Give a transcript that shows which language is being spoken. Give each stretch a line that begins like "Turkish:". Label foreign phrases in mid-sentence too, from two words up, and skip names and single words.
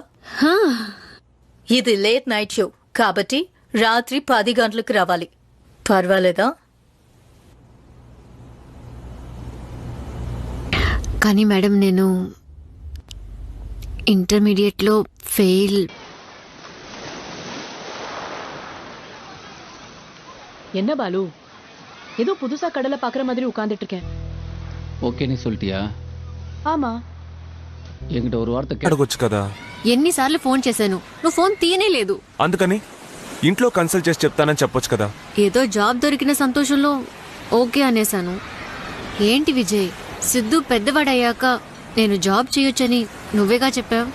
Telugu: ఇది లేట్ నైట్ షో కాబట్టి రాత్రి 10 గంటలకు రావాలి, పర్వాలేదా? కానీ మేడం, నేను ఇంటర్మీడియట్లో ఫెయిల్.
Tamil: என்ன பாலு, ஏதோ புதுசா கடலை பாக்குற மாதிரி உட்கார்ந்துட்டு இருக்கேன். ఓకేనే சொல்லிட்டியா? ஆமா, என்கிட்ட ஒரு வார்த்தை
Telugu: అడగొచ్చు కదా. ఎన్నిసార్లు ఫోన్ చేశాను, నువ్వు ఫోన్ తీయనే లేదు. అందుకని ఇంట్లో కన్సల్ట్ చేసి చెప్తానని చెప్పొచ్చు కదా. ఏదో జాబ్ దొరికిన సంతోషంలో ఓకే అనేశాను. ఏంటి విజయ్, సిద్ధు పెద్దవాడయ్యాక నేను జాబ్ చేయొచ్చని నువ్వేగా చెప్పావు.